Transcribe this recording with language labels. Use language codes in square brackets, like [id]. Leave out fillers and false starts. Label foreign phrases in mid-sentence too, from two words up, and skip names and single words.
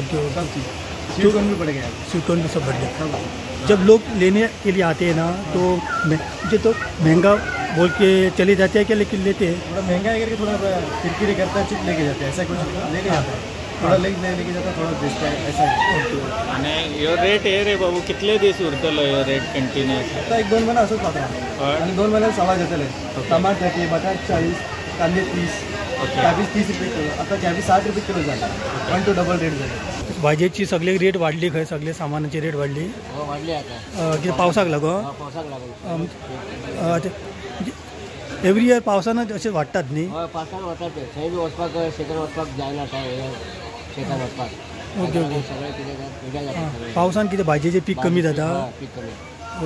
[hi] सब चीज़. स्वीट कॉर्न भी बढ़ गया, स्वीट कॉर्न भी सब बढ़ गया। जब लोग लेने के लिए आते हैं ना तो मुझे तो महंगा बोल के चले जाते हैं क्या, लेकिन लेते हैं थोड़ा महंगा है करके थोड़ा किरकिरी करता है, चिप लेके जाते हैं, ऐसा कुछ लेके जाता है, थोड़ा लेके जाता है, थोड़ा बेचता है, ऐसा। [kok] आणि ह्यो रेट हे रे बाबू कितले दीस उरतलो ह्यो रेट कंटिन्यूअस? आता 1-2 महिना असंच पाहता आणि 2 महिन्यात सवाल जातले. टमाटर के बटाट 40, कांदे 30, कॅबेज 30 रुपये किलो, आता कॅबेज 60 रुपये किलो झाला. 1 to डबल रेट झाले. भाजयेची सगळे रेट वाढली, खंय सगळे सामानाची रेट वाढली. वाढली आता कितें पावसाक लागून. पावसाक लागून [en] every year [kok] पावसानं अशें वाडटात न्ही. हय पावसान वतात ते, थंय बी वचपाक शेतान वचपाक जायना, शेतान वचपाक. ओके ओके. सगळे कितें जाता पावसान कितें भाजयेचें पीक कमी जाता. पीक कमी.